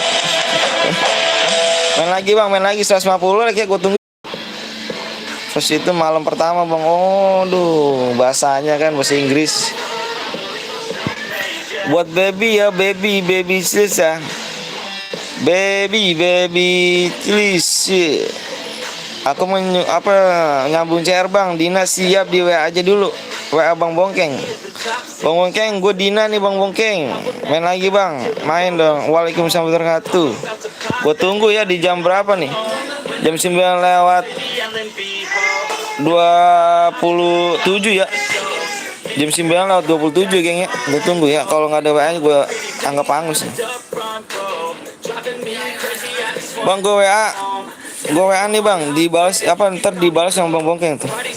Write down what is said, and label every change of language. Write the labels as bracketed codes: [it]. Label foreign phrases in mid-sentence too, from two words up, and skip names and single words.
[id] Main lagi 150 lagi ya, gue tunggu. Terus itu malam pertama bang, bahasanya kan bahasa Inggris. Buat baby ya, [en] baby sis [id] ya. [en] Baby please. [id] Aku mau nyambung CR bang. Dina siap di WA aja dulu. WA bang Bongkeng. Bang Bongkeng, gue Dina nih bang Bongkeng. Main lagi bang. Main dong. [ar] وعليكم السلام ورحمة الله وبركاته. [id] Gue tunggu ya di jam berapa nih? Jam 9 lewat 27 ya. Jam 9 lewat 27 geng ya. Gue tunggu ya. Kalau nggak ada WA gue anggap angus nih. Bang gue WA nih bang, dibalas apa ntar dibalas sama bang Bongkeng tuh.